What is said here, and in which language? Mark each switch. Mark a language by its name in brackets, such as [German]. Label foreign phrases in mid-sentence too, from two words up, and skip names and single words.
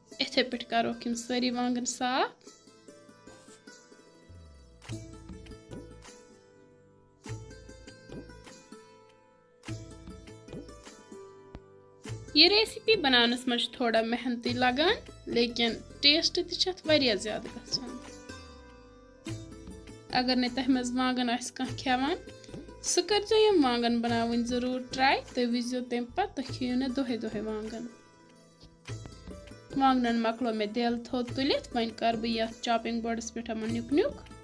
[Kashmiri] यथे पे करो यम सारी वांगन साफ। ये रेसिपी बनानस मज थोड़ा मेहनती लगान, लेकिन टेस्ट तथ वारिया ज्यादा गसान। अगर ने तह मज वांगन आस कह खेवान सह कर यम वांगन बनावन जरूर ट्राई। तुम विजो तम पे खियो न दोहे दोहे वांगन। वांगन मकलो मे दिल थोद तुलित वन कर बह चॉपिंग बोर्डस पे नुक नुक।